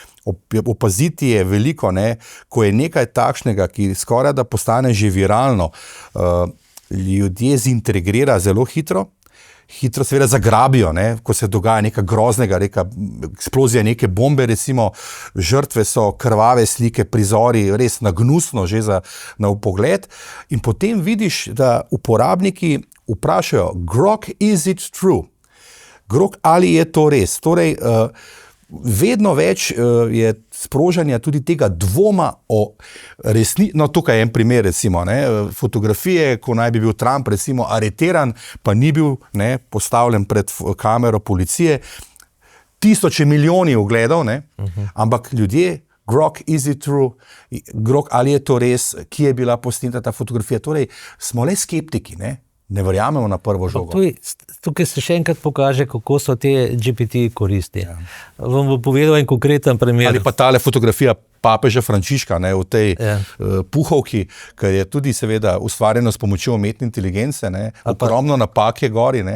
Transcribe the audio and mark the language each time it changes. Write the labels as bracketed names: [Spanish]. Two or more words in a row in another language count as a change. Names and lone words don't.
[Slovenian] opaziti je veliko, ne, ko je nekaj takšnega, ki skoraj da postane že viralno, ljudje zintegrira zelo hitro seveda zagrabijo, ne, ko se dogaja nekaj groznega, eksplozija neke bombe, recimo, žrtve so krvave slike, prizori, res nagnusno že na vpogled, in potem vidiš, da uporabniki vprašajo, [English] Grok, is it true? [Slovenian] Grok, ali je to res? Torej, vedno več je sprožanja tudi tega dvoma o resnici. No, tukaj je en primer, recimo, ne, fotografije, ko naj bi bil Trump, recimo, areteran, pa ni bil, ne, postavljen pred kamero policije. 1000 milijoni ogledov, ne, ampak ljudje, [English] Grok, is it true? [Slovenian] Grok, ali je to res? Kje je bila posneta ta fotografija? Torej, smo le skeptiki, ne verjamemo na prvo žogo. Tukaj se še enkrat pokaže, kako so te GPT koristi. Ja. Vam bo povedal en konkreten primer. Ali pa tale fotografija papeža Frančiška, ne, v tej puhovki, ker je tudi seveda ustvarjeno s pomočjo umetne inteligence, ne, ogromno napak je gori, ne.